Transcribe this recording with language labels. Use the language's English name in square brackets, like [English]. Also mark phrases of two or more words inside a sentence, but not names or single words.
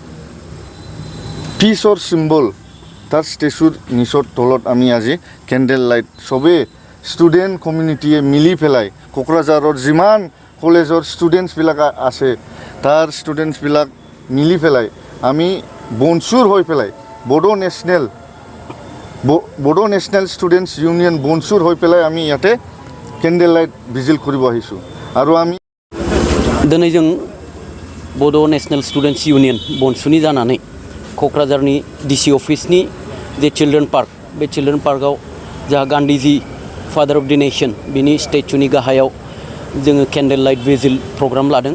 [Assamese] পিছৰ চিম্বল, তাৰ ষ্টেচুৰ নিচৰ তলত আমি আজি [English] candle light [Assamese] চবেই [English] student community [Assamese] মিলি পেলাই, কোকৰাঝাৰৰ যিমান কলেজৰ ষ্টুডেণ্টছবিলাক আছে তাৰ ষ্টুডেণ্টছবিলাক মিলি পেলাই আমি বনচুৰ হৈ পেলাই বড়ো নেশ্যনেল ষ্টুডেণ্টছ ইউনিয়ন বনচুৰ হৈ পেলাই আমি ইয়াতে [English] candle light vigil [Assamese] কৰিব আহিছোঁ। আৰু আমি [Bodo] दिनै जों बड' नेशनेल स्टुडेन्ट्स इउनियन बनसुनि जानानै क'क्राझारनि [English] DC office [Bodo] जे चिल्ड्रेन पार्क, बे चिल्ड्रेन पार्कआव जोंहा गान्धीजी [English] father of the nation [Bodo] बिनि स्टेचुनि गाहायाव जोङो [English] candle light vigil program [Bodo] लादों।